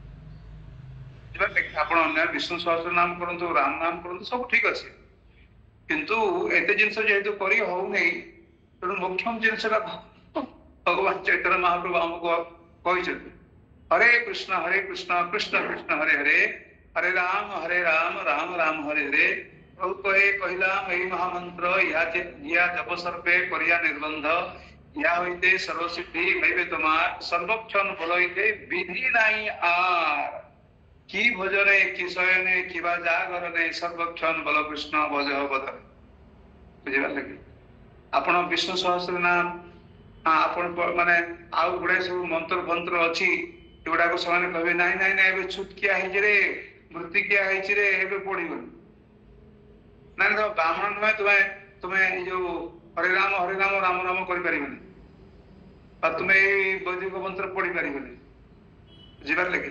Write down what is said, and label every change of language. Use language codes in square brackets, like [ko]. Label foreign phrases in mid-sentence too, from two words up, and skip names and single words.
[or] ଆପଣ ଅନ୍ୟ ବିଷ୍ଣୁ ସହସ୍ର ନାମ କରନ୍ତୁ, ରାମ ନାମ କରନ୍ତୁ, ସବୁ ଠିକ ଅଛି, କିନ୍ତୁ ଏତେ ଜିନିଷ ଯେହେତୁ କରି ହଉନି, ତେଣୁ ମୁଖ୍ୟମ ଜିନିଷଟା ଭଗବାନ ଚୈତନ୍ୟ ମହାପ୍ରଭୁ ଆମକୁ କହିଛନ୍ତି ହରେ କୃଷ୍ଣ କୃଷ୍ଣ କୃଷ୍ଣ ହରେ ହରେ ହରେ ରାମ ରାମ ରାମ ହରେ ହରେ। ପ୍ରଭୁ କହିଲା ଏଇ ମହାମନ୍ତ୍ର ଇହା ଜପ ସର୍ବେ କରିଆ ନିର୍ବନ୍ଧ [bn] ইহা হইতে সর্বসিদ্ধি হইবে তোমার সর্বক্ষণ বল হইতে বিধি নাই আর কি ভোজনে কি শয়নে কিবা জাগরণে সর্বক্ষণ বল কৃষ্ণ ভজ বদনে। বুঝিবার লাগে [or] ଆପଣ ବିଷ୍ଣୁ ସହସ୍ର ନାମ ଆପଣ ମାନେ ଆଉ ଗୁଡାଏ ସବୁ ମନ୍ତ୍ର ଫନ୍ତ୍ର ଅଛି ଏଗୁଡାକ ସେମାନେ କହିବେ ନାଇଁ ନାଇଁ ନାଇଁ ଏବେ ଛୁଟକିଆ ହେଇଛି ରେ ମୃତ୍ତିକିଆ ହେଇଛି ରେ ଏବେ ପଢିବନି। ନାଇଁ ତ ବ୍ରାହ୍ମଣ ନୁହେଁ ତୁମେ ତୁମେ ଏଇ ଯୋଉ ହରିରାମ ହରିରାମ ରାମ ରାମ କରିପାରିବନି ବା ତୁମେ ଏଇ ବୈଦିକ ମନ୍ତ୍ର ପଢି ପାରିବନି ବୁଝିପାରିଲେ କି?